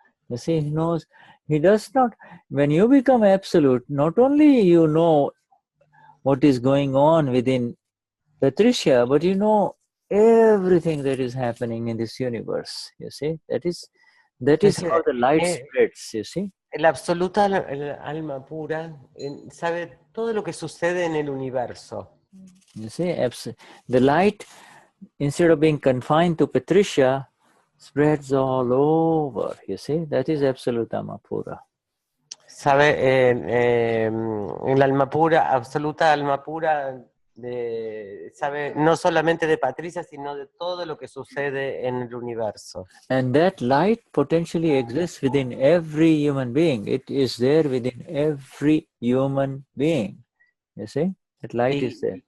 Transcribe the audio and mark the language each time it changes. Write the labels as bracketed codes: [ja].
[en] You see, he knows, he does not, when you become absolute, not only you know what is going on within Patricia, but you know everything that is happening in this universe, you see? That is how the light spreads, you see? [es] La absoluta alma pura sabe todo lo que sucede en el universo. [en] You see, the light, instead of being confined to Patricia, spreads all over, you see? That is absolute [es] alma pura. Sabe, en la alma pura, absoluta alma pura, sabe no solamente de Patricia, sino de todo lo que sucede en el universo. [en] And that light potentially exists within every human being. It is there within every human being. You see? That light is there.